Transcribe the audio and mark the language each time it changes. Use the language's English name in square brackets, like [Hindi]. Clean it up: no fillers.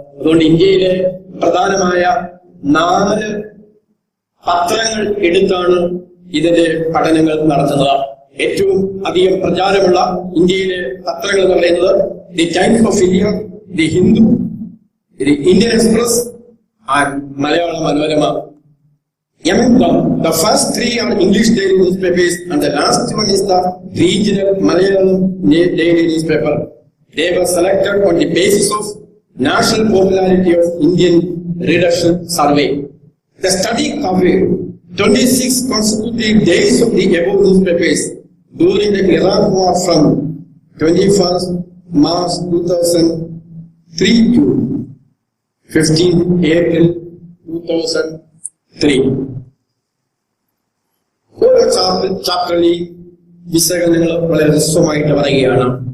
[Malayalam] അതുകൊണ്ട് ഇന്ത്യയിലെ പ്രധാനമായ 4 പത്രങ്ങൾ എടുത്താണ് ഇതിന്റെ പഠനങ്ങൾ നടത്തുന്നത്. ഏറ്റവും അധികം പ്രചാരമുള്ള ഇന്ത്യയിലെ പത്രങ്ങൾ എന്ന് പറയുന്നത് the times of India, the Hindu, the Indian express and Malayala Manorama. [English] Among them, the first 3 are English daily newspapers and the last one is the regional Malayalam daily newspaper. They were selected on the basis of national popularity of Indian readership survey. The study covered 26 consecutive days of the above newspapers during the Iraq war from 21st March 2003 to 15 April 2003. [Malayalam] ഓരോ ചാപ്റ്ററിൽ വിശകലനങ്ങൾ വളരെ ഹ്രസ്വമായിട്ട് പറയുകയാണ്.